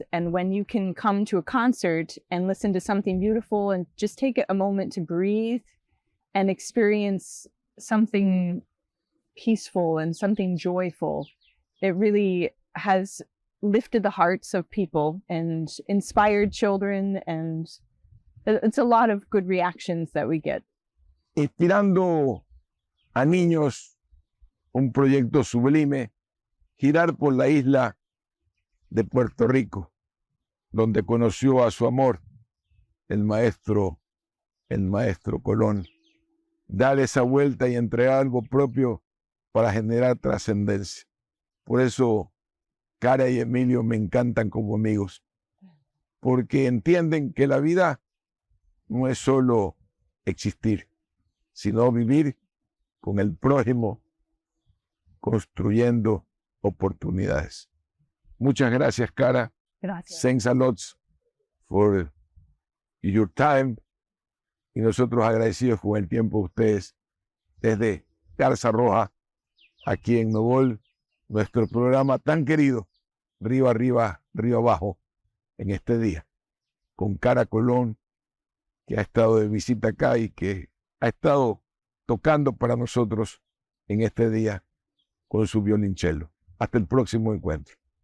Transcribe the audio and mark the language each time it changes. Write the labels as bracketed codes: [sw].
[en] And when you can come to a concert and listen to something beautiful and just take a moment to breathe and experience something peaceful and something joyful, it really has lifted the hearts of people and inspired children, and it's a lot of good reactions that we get. [es] Inspirando a niños, un proyecto sublime, girar por la isla de Puerto Rico, donde conoció a su amor, el maestro Colón. Dar esa vuelta y entregar algo propio para generar trascendencia. Por eso Cara y Emilio me encantan como amigos, porque entienden que la vida no es solo existir, sino vivir con el prójimo, construyendo oportunidades. Muchas gracias, Cara. Gracias. [en] Thanks a lot for your time. [es] Y nosotros agradecidos con el tiempo de ustedes desde Garza Roja, aquí en Novol, nuestro programa tan querido, Arriba, Arriba, Abajo, en este día, con Clara Colón, que ha estado de visita acá y que ha estado tocando para nosotros en este día con su violonchelo. Hasta el próximo encuentro.